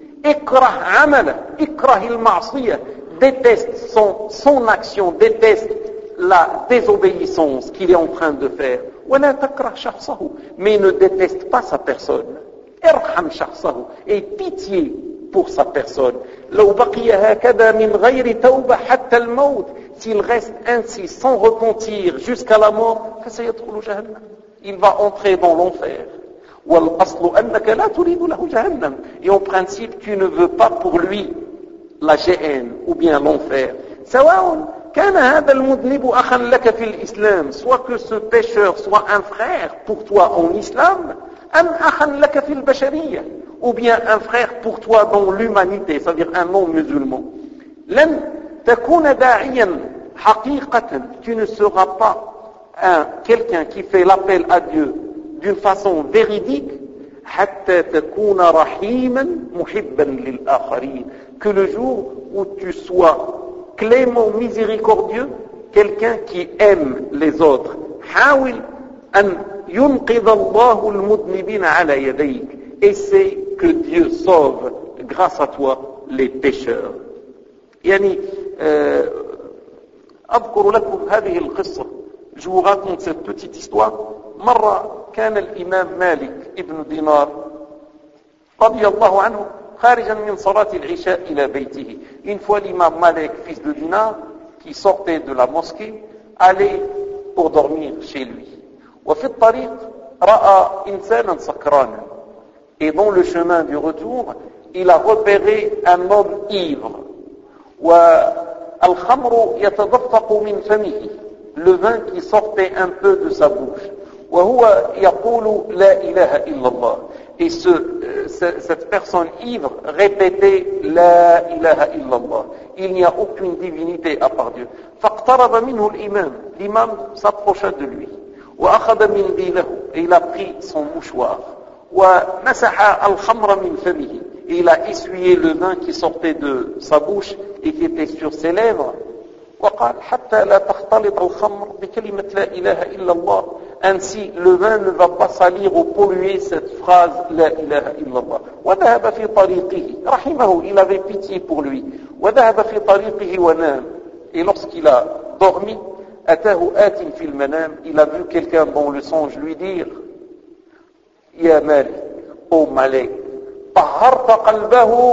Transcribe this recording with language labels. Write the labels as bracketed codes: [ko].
[ar] Ikrah amala, ikrah il ma'asiyya, [fr] déteste son action, déteste la désobéissance qu'il est en train de faire. [ar] Wa la takrah shahsahu, [fr] mais ne déteste pas sa personne. [ar] Irham shahsahu, [fr] aie pitié pour sa personne. [ar] لو بقي هكذا من غير توبة حتى الموت. [fr] S'il reste ainsi sans repentir jusqu'à la mort, [ar] فسيدخل جهنم. [fr] Il va entrer dans l'enfer. [ar] والأصل أنك لا تريد له جهنم. [fr] Et en principe, tu ne veux pas pour lui la géhenne ou bien l'enfer. [ar] سواء كان هذا المذنب أخا لك في الإسلام. [fr] Soit que ce pécheur soit un frère pour toi en islam, [ar] أم أخا لك في البشرية. [fr] Ou bien un frère pour toi dans l'humanité, c'est-à-dire un non-musulman. [ar] لن تكون داعيا حقيقة. [fr] Tu ne seras pas quelqu'un qui fait l'appel à Dieu d'une façon véridique [ar] حتى تكون رحيما محبا للآخرين. [fr] Que le jour où tu sois clément, miséricordieux, quelqu'un qui aime les autres. [ar] حاول أن ينقذ الله المذنبين على يديك. [fr] Essaie que Dieu sauve grâce à toi les pécheurs. [ar] Yani, أذكر لكم هذه القصة. [fr] Je vous raconte cette petite histoire. [ar] مرة كان الإمام مالك ابن دينار رضي الله عنه خارجا من صلاة العشاء إلى بيته. [fr] Une fois l'imam Malik, fils de Dinar, qui sortait de la mosquée, allait pour dormir chez lui. [ar] وفي الطريق رأى إنسانا سكرانا. [fr] Et dans le chemin du retour, il a repéré un homme ivre. [ar] وَالْخَمْرُ يَتَضَفَّقُ مِنْ فَمِهِ. [fr] Le vin qui sortait un peu de sa bouche. [ar] وَهُوَ يَقُولُ لَا إِلَهَ إِلَّا اللَّهِ. [fr] Et cette personne ivre répétait [ar] لَا إِلَهَ إِلَّا اللَّهِ. [fr] Il n'y a aucune divinité à part Dieu. [ar] فَاقْتَرَبَ مِنْهُ الْإِمَامُ. [fr] L'imam s'approcha de lui. [ar] وَأَخَذَ مِنْ دِيلَهُ. [fr] Et il a pris son mouchoir. [ar] ومسح الخمر من فمه. [fr] Il a essuyé le vin qui sortait de sa bouche et qui était sur ses lèvres. [ar] وقال حتى لا تختلط الخمر بكلمة لا إله إلا الله. [fr] Ainsi le vin ne va pas salir ou polluer cette phrase [ar] لا إله إلا الله. وذهب في طريقه رحمه. [fr] Il avait pitié pour lui. [ar] وذهب في طريقه ونام. [fr] Et lorsqu'il a dormi, [ar] أتاه آت في المنام. [fr] Il a vu quelqu'un dans le songe lui dire [ar] يا مالك او مالك طهرت قلبه